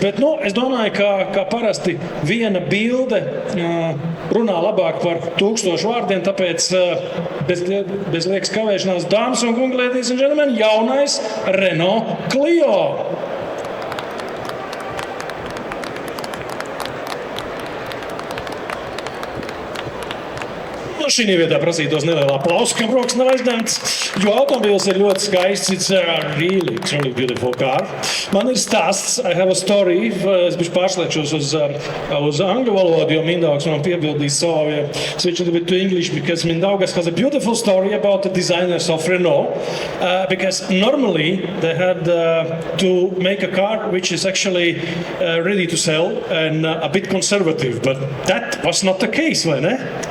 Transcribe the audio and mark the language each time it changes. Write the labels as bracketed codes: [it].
[lv] Bet, es domāju, ka parasti viena bilde runā labāk par 1000 vārdiem, tāpēc bez liekas kavēšanās, dāmas un kungi, [en] ladies and gentlemen, [lv] jaunais Renault Clio. Šī vietā prasītos nelielā aplausa, ka broks nav aizņemts, jo automobīls ir ļoti skaists. [en] It's a really beautiful car. [lv] Man ir stāsts, [en] I have a story. [lv] Es bišķi pārslēgšos uz angļu valodu, jo Mindaugas man piebildīs savu. [en] Switch a little bit to English because Mindaugas has a beautiful story about the designers of Renault. Because normally they had to make a car which is actually ready to sell and a bit conservative, but that was not the case, right?